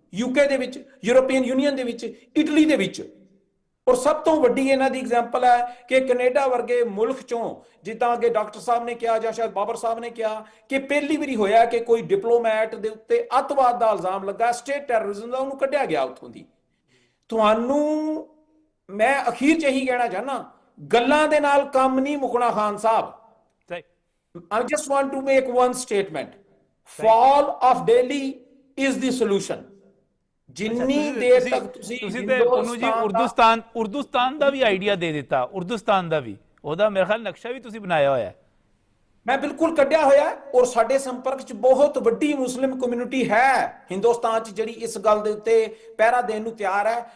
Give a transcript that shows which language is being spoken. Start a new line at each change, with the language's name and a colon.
Punjabi: UK ਦੇ ਵਿੱਚ, European union ਦੇ ਵਿੱਚ, ਇਟਲੀ ਦੇ ਵਿੱਚ। ਔਰ ਸਭ ਤੋਂ ਵੱਡੀ ਇਹਨਾਂ ਦੀ ਐਗਜ਼ਾਮਪਲ ਹੈ ਕਿ ਕੈਨੇਡਾ ਵਰਗੇ ਮੁਲਕ ਚੋਂ, ਜਿੱਦਾਂ ਅੱਗੇ ਡਾਕਟਰ ਸਾਹਿਬ ਨੇ ਕਿਹਾ ਜਾਂ ਸ਼ਾਇਦ ਬਾਬਰ ਸਾਹਿਬ ਨੇ ਕਿਹਾ, ਕਿ ਪਹਿਲੀ ਵਾਰੀ ਹੋਇਆ ਕਿ ਕੋਈ ਡਿਪਲੋਮੈਟ ਦੇ ਉੱਤੇ ਅੱਤਵਾਦ ਦਾ ਇਲਜ਼ਾਮ ਲੱਗਾ, ਸਟੇਟ ਟੈਰਰਿਜ਼ਮ ਦਾ, ਉਹਨੂੰ ਕੱਢਿਆ ਗਿਆ ਉੱਥੋਂ ਦੀ। ਤੁਹਾਨੂੰ ਮੈਂ ਅਖੀਰ 'ਚ ਇਹੀ ਕਹਿਣਾ ਚਾਹੁੰਦਾ, ਗੱਲਾਂ ਦੇ ਨਾਲ ਕੰਮ ਨਹੀਂ ਮੁੱਕਣਾ Khan Sahib.
English: I just want to make one statement. Fall of Delhi is the solution.
Punjabi: ਜਿੰਨੀ ਦੇਰ ਤੱਕ ਤੁਸੀਂ ਪੁੰਨੂ ਜੀ ਉਰਦੂਸਤਾਨ ਦਾ ਵੀ ਆਈਡੀਆ ਦੇ ਦਿੱਤਾ, ਉਰਦੂਸਤਾਨ ਦਾ ਵੀ, ਉਹਦਾ ਮੇਰੇ ਖਿਆਲ ਨਕਸ਼ਾ ਵੀ ਤੁਸੀਂ ਬਣਾਇਆ ਹੋਇਆ ਹੈ। ਮੈਂ ਬਿਲਕੁਲ ਕੱਢਿਆ ਹੋਇਆ ਹੈ ਔਰ ਸਾਡੇ ਸੰਪਰਕ 'ਚ ਬਹੁਤ ਵੱਡੀ ਮੁਸਲਿਮ ਕਮਿਊਨਿਟੀ ਹੈ ਹਿੰਦੁਸਤਾਨ 'ਚ ਜਿਹੜੀ ਇਸ ਗੱਲ ਦੇ ਉੱਤੇ ਪਹਿਰਾ ਦੇਣ ਨੂੰ ਤਿਆਰ ਹੈ।